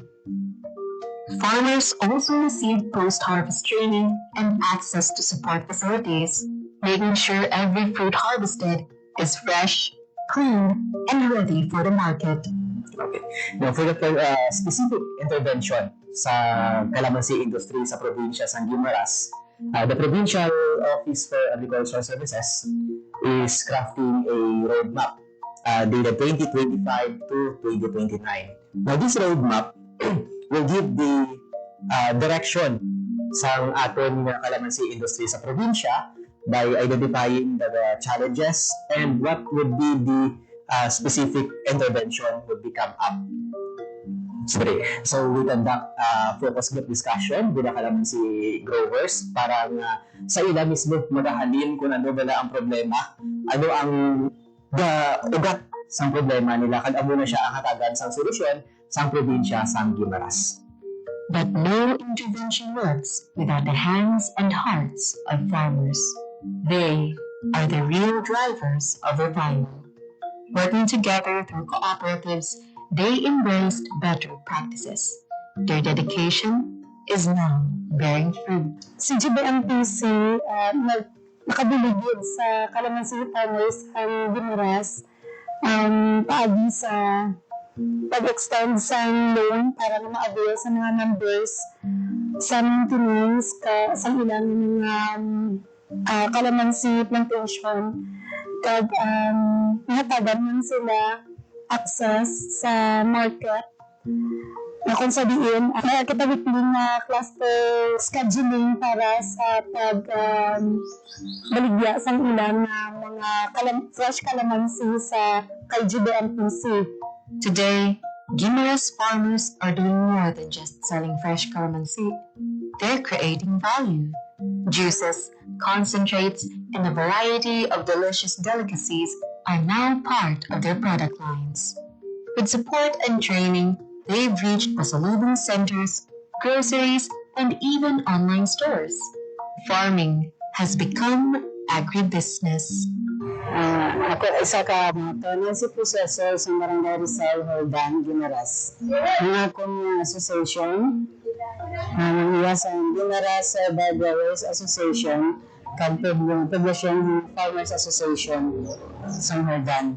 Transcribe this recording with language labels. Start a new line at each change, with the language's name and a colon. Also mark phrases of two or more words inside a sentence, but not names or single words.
English: Farmers also received post-harvest training and access to support facilities, making sure every fruit harvested is fresh, clean, and ready for the market. Okay. Now, for the specific intervention sa kalamansi industry
Hiligaynon: sa probinsya sa
English: Guimaras, the Provincial Office for Agricultural Services is crafting a roadmap dated 2025 to 2029. Now, this roadmap will give the direction
Hiligaynon: sa aton
English: kalamansi industry
Hiligaynon: sa probinsya
English: by identifying the challenges and what would be the specific intervention would become up. So we conduct focus group discussion with the kalamansi growers
Hiligaynon: para sa ila mismo madahalin kung ano bala ang problema, ano ang ugat sa problema nila, kung ano na siya ang hatagan sa solusyon sa probinsya sa Guimaras.
English: But no intervention works without the hands and hearts of farmers. They are the real drivers of revival. Working together through cooperatives, they embraced better practices. Their dedication is now bearing fruit.
Hiligaynon: Si GBMPC nakabiligid sa kalamansi farmers ang Guimaras paagi sa pag-extend sa loan para na ma-avail sa mga members sa maintenance sa ilang mga kalamansi plantation. Kag nahatagan man sila access sa market na kung sabihin kita weekly na
English: cluster scheduling
Hiligaynon: para sa baligya sa ilang mga fresh kalamansi sa kay GBMPC.
English: Today, Guimaras farmers are doing more than just selling fresh calamansi. They're creating value. Juices, concentrates, and a variety of delicious delicacies are now part of their product lines. With support and training, they've reached pasalubong centers, groceries, and even online stores. Farming has become agribusiness.
Hiligaynon: Ako isa ka moto na si proseso sa Barangay Rizal Hordan Guimaras. Ang akong association, ang sa Guimaras Bag Growers Association, Poblacion Farmers Association sa Hordan.